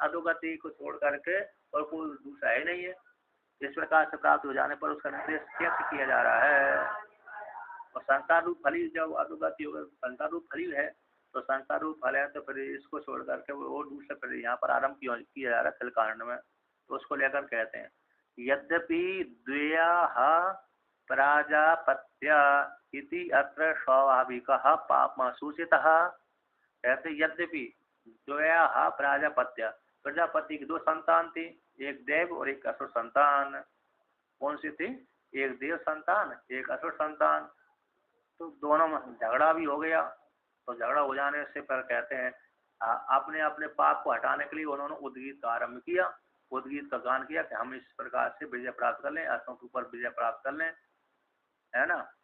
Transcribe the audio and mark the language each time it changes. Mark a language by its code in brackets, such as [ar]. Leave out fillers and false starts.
[hi] अधोगति को छोड़ करके और कोई दूसरा ही नहीं है। इस प्रकार से प्राप्त हो जाने पर उसका निर्देश कैसे किया जा रहा है? और संसार रूप फली, जब अधोगति होगा संसार रूप फली है, तो संसार रूप फल है तो फिर इसको छोड़ करके वो दूसरे फिर यहाँ पर आरंभ किया जा रहा है खिलकांड में, तो उसको लेकर कहते हैं [sa] यद्यपि द्वयाः प्राजापत्या इति अत्र स्वाभाविकः पापः सूचितः। [hi] कहते [sa] यद्यपि द्वयाः प्राजापत्या, [hi] प्रजापति की दो संतान थी, एक देव और एक असुर संतान। कौन सी थी? एक देव संतान, एक असुर संतान। तो दोनों में झगड़ा भी हो गया। तो झगड़ा हो जाने से पर कहते हैं अपने अपने पाप को हटाने के लिए उन्होंने उद्गीत का आरंभ किया, उद्गीत का गान किया कि हम इस प्रकार से विजय प्राप्त कर लें, असुरों के ऊपर विजय प्राप्त कर लें, है ना।